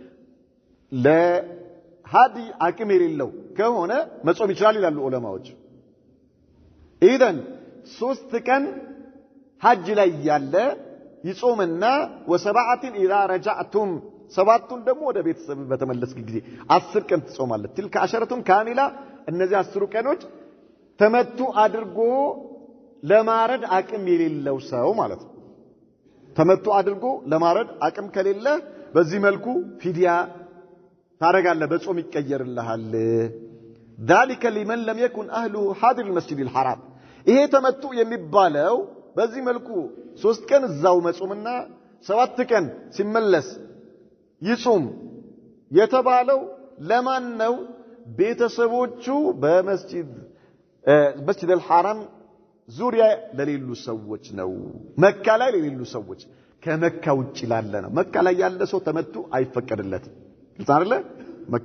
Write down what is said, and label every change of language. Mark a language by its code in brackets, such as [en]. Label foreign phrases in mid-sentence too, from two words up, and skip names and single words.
[am] ለሃዲ አቅም የሌለው ከሆነ መጾም ይችላል ይላሉ ዑለማዎች ኢደን ሶስት ቀን ሐጅ ላይ ያለ ይጾምና [ar] وسبعة إذا رجعتم [am] ሰባቱን ደግሞ ወደ ቤተሰብ በተመለስክ ጊዜ 10 ቀን ትጾማለህ [ar] تلك عشرة كاملة [am] እነዚህ 10 ቀኖች ተመቱ አድርጎ ለማረድ አቅም የሌለው ሰው ማለት ነው ተመቱ አድርጎ ለማረድ አቅም ከሌለ በዚህ መልኩ ፊዲያ ታረጋለህ በጾም ይቀየርልሃል [ar] ذلك لمن لم يكن اهله حاضر المسجد الحرام [am] ይሄ ተመቱ የሚባለው በዚህ መልኩ 3 ቀን እዛው መጾምና 7 ቀን ሲመለስ ይጾም የተባለው ለማን ነው ቤተሰቦቹ በመስጂድ الحرام ዙሪያ ለሌሉ ሰዎች ነው መካ ላይ ለሌሉ ሰዎች ከመካ ውጭ ላለ ነው መካ ላይ ያለ ሰው ተመቱ አይፈቀድለትም ግልጽ አይደለ መካ